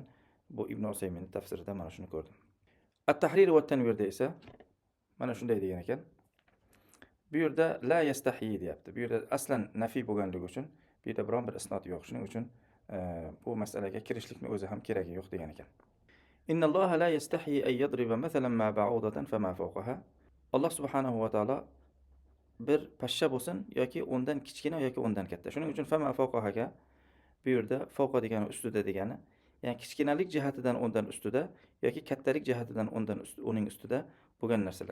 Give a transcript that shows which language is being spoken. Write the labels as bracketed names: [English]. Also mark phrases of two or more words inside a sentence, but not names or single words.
[Uzbek] Bu Ibn Usayminning tafsirida mana shuni ko'rdim. At-Tahrir va Tanvirda esa mana shunday degan ekan. Bu yerda [Arabic] لا يستحيي [Uzbek] deyapti. Bu yerda aslan nafiy bo'lganligi uchun bu yerda biron bir isnod yo'q. Shuning uchun bu masalaga kirishlikni o'zi ham keragi yo'q degan ekan. [Arabic] إن الله لا يستحيي أن يضرب مثلا ما بعوضة فما فوقها. [Uzbek] Alloh [Arabic] سبحانه وتعالى [Uzbek] bir pashsha bo'lsin yoki undan kichkina yoki undan katta. Shuning uchun [Arabic] فما فوقها [Uzbek] bu yerda fawqa degani ustida degani, ya'ni kichkinalik jihatidan undan ustida yoki kattalik jihatidan uning ustida bo'lgan narsalar.